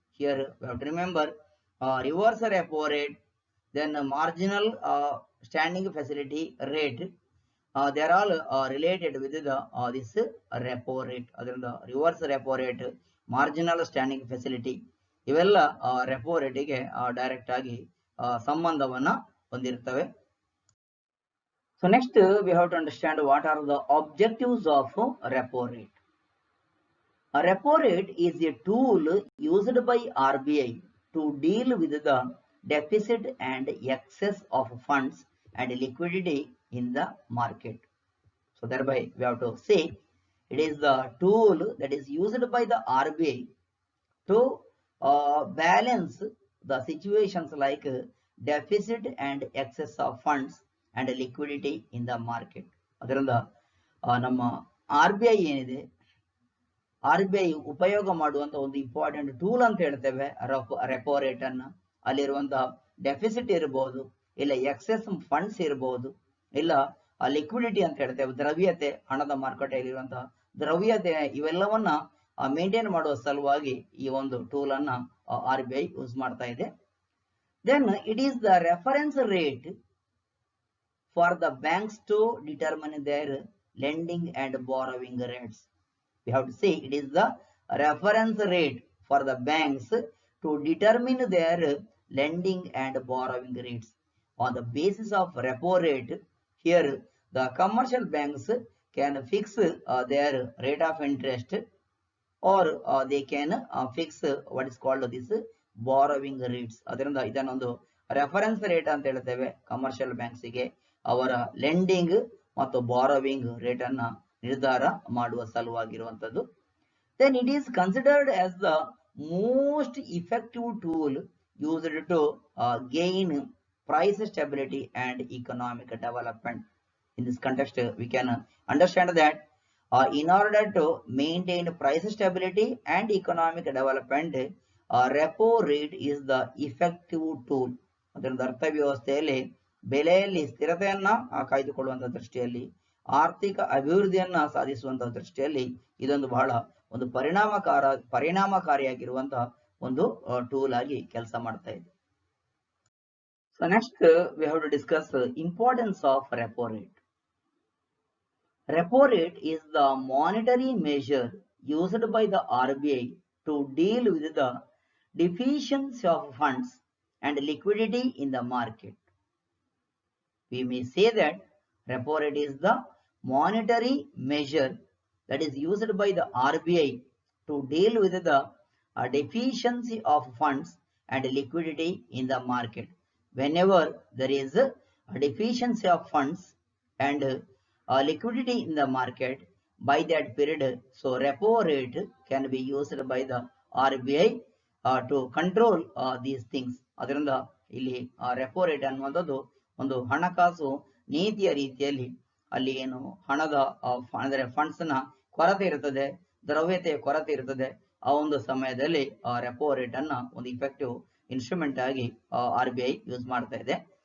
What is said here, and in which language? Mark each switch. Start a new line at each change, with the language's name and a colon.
English: Here we have to remember reverse repo rate, then marginal standing facility rate, they are all related with the this repo rate.
Kannada: ಅದರಿಂದ reverse repo rate, marginal standing facility ಇವೆಲ್ಲ repo ರೇಟಿಗೆ direct ಆಗಿ ಸಂಬಂಧವನ್ನ ಹೊಂದಿರ್ತವೆ.
English: So next we have to understand what are the objectives of repo rate. Repo rate is a tool used by RBI to deal with the deficit and excess of funds and liquidity in the market. So thereby we have to say it is the tool that is used by the RBI to balance the situations like deficit and excess of funds and liquidity in the market.
Kannada: ಅದರಿಂದ ನಮ್ಮ RBI ಏನಿದೆ, RBI ಉಪಯೋಗ ಮಾಡುವಂತ ಒಂದು important tool ಅಂತ ಹೇಳ್ತೇವೆ repo rate ಅನ್ನ. ಅಲ್ಲಿರುವಂತಹ ಡೆಫಿಸಿಟ್ ಇರಬಹುದು, ಇಲ್ಲ ಎಕ್ಸೆಸ್ ಫಂಡ್ಸ್ ಇರಬಹುದು, ಇಲ್ಲ ಲಿಕ್ವಿಡಿಟಿ ಅಂತ ಹೇಳ್ತೇವೆ, ದ್ರವ್ಯತೆ, ಹಣದ ಮಾರುಕಟ್ಟೆಯಲ್ಲಿ ಇರುವಂತಹ ದ್ರವ್ಯತೆ, ಇವೆಲ್ಲವನ್ನ ಮೇಂಟೈನ್ ಮಾಡುವ ಸಲುವಾಗಿ ಈ ಒಂದು ಟೂಲ್ ಅನ್ನ RBI ಯೂಸ್ ಮಾಡ್ತಾ ಇದೆ.
English: Then it is the reference rate for the banks to determine their lending and borrowing rates. We have to say it is the reference rate for the banks to determine their lending and borrowing rates. On the basis of repo rate, here the commercial banks can fix their rate of interest, or they can fix what is called this borrowing rates.
Kannada: ಅದರಿಂದ ಇದನ್ನೊಂದು reference rate ಅಂತ ಹೇಳ್ತೇವೆ commercial banks ಗೆ ಅವರ lending ಮತ್ತು borrowing rate ಅನ್ನ ನಿರ್ಧಾರ ಮಾಡುವ ಸಲುವಾಗಿರುವಂತದ್ದು.
English: Then it is considered as the most effective tool used to gain price stability and economic development. In this context, we can understand that in order to maintain price stability and economic development, repo rate is the effective tool.
Kannada: ಅದರಿಂದ ಅರ್ಥವ್ಯವಸ್ಥೆಯಲ್ಲಿ ಬೆಲೆಯಲ್ಲಿ ಸ್ಥಿರತೆಯನ್ನ ಕಾಯ್ದುಕೊಳ್ಳುವಂತಹ ದೃಷ್ಟಿಯಲ್ಲಿ, ಆರ್ಥಿಕ ಅಭಿವೃದ್ಧಿಯನ್ನ ಸಾಧಿಸುವಂತಹ ದೃಷ್ಟಿಯಲ್ಲಿ ಇದೊಂದು ಬಹಳ ಒಂದು ಪರಿಣಾಮಕಾರಿಯಾಗಿರುವಂತಹ ಒಂದು ಟೂಲ್ ಆಗಿ ಕೆಲಸ ಮಾಡ್ತಾ ಇದೆ.
English: So next we have to discuss importance of repo rate. Repo rate is the monetary measure used by the RBI to deal with the deficiency of funds and liquidity in the market. We may say that repo rate is the monetary measure that is used by the RBI to deal with the deficiency of funds and liquidity in the market. Whenever there is a deficiency of funds and liquidity in the market by that period, so repo rate can be used by the RBI to control these things.
Kannada: ಅದರಿಂದ ಇಲ್ಲಿ repo rate ಅನ್ನುವಂಥದ್ದು ಒಂದು ಹಣಕಾಸು ನೀತಿಯ ರೀತಿಯಲ್ಲಿ ಅಲ್ಲಿ ಏನು ಹಣದ ಅಂದ್ರೆ ಫಂಡ್ಸ್ ನ ಕೊರತೆ ಇರ್ತದೆ, ದ್ರವ್ಯತೆಯ ಕೊರತೆ ಇರ್ತದೆ, ಆ ಒಂದು ಸಮಯದಲ್ಲಿ ರೆಪೋ ರೇಟ್ ಅನ್ನ ಒಂದು ಇಫೆಕ್ಟಿವ್ ಇನ್ಸ್ಟ್ರೂಮೆಂಟ್ ಆಗಿ RBI ಯೂಸ್ ಮಾಡ್ತಾ ಇದೆ.